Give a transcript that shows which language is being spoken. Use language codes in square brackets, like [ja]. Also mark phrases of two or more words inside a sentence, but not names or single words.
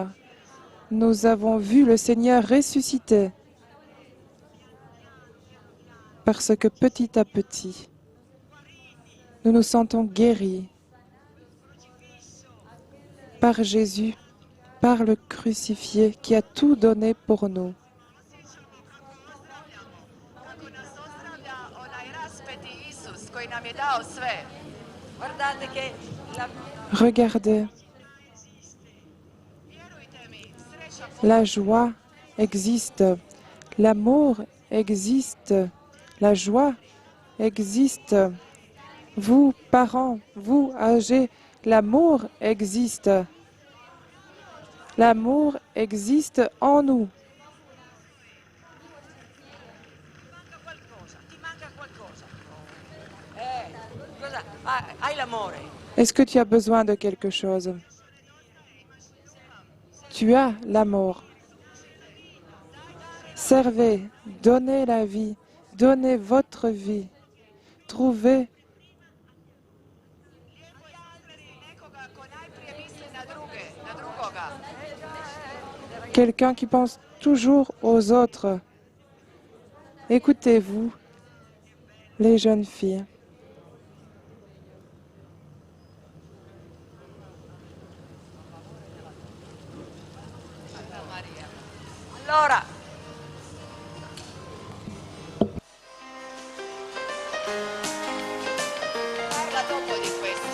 [fr] Nous avons vu le Seigneur ressuscité. Parce que petit à petit, nous nous sentons guéris par Jésus, par le crucifié qui a tout donné pour nous. [hr] Kako nas ozdravlja onaj raspeti Isus koji nam je dao sve. [it] Guardate che [fr] Regardez, [hr] Vjerujte mi, sreća [fr] la joie existe, l'amour existe, la joie existe. Vous, parents, vous, âgés, l'amour existe. L'amour existe en nous. [it] ti manca qualcosa. Cosa? Hai l'amore. [fr] Est-ce que tu as besoin de quelque chose? Tu as l'amour. Servez, donnez la vie, donnez votre vie. Trouvez [hr] nekoga ko najprije misli na druge, na drugoga. [fr] quelqu'un qui pense toujours aux autres. Écoutez-vous, les jeunes filles. [it] Santa Maria. Allora, Parla dopo di questo.